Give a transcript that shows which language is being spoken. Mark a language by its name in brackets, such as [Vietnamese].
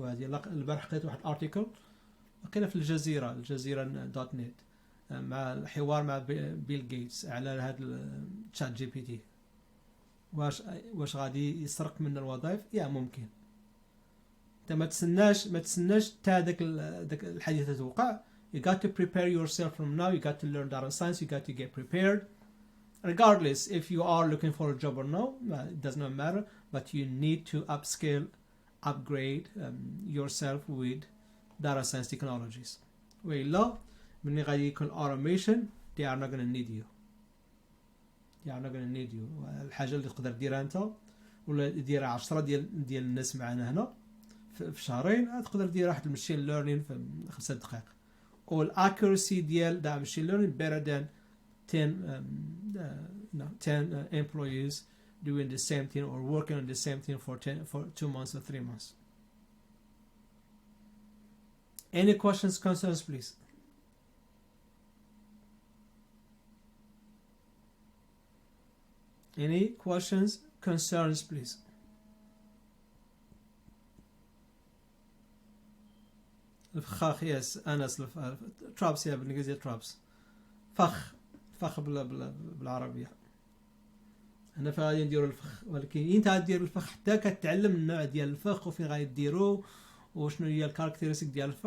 [Arabic] وهذه البارح قريت واحد ارتيكل لقينا في الجزيره دوت نت مع الحوار مع بيل جيتس على هذا تشات جي بي تي. واش غادي يسرق منا الوظائف؟ يا ممكن. انت ما تسناش حتى داك الحادثه توقع. [English] You got to prepare yourself from now. You got to learn data science. You got to get prepared. Regardless if you are looking for a job or no, it does not matter, but you need to upgrade yourself with data science technologies. [Arabic] وإلا من غادي يكون [English] automation, they are not going to need you. They are not going to need you. [Arabic] الحاجة اللي تقدر ديرها أنت ولا ديرها 10 ديال الناس معنا هنا في شهرين, تقدر دير واحد المشين ليرنين في 5 دقائق. [English] or accuracy ديال the machine learning better than 10 employees doing the same thing or working on the same thing for 2 months or 3 months. Any questions, concerns, please? Any questions, concerns, please? [Arabic] الفخاخ يس أنس ترابس يا بالإنجليزية ترابس فخ بالعربية. أنا فغادي نديرو الفخ ولكن أنت غادير الفخ حتى كتعلم النوع ديال الفخ وفين غادي ديرو وشنو هي الكاركتيرستيك ديال الفخ.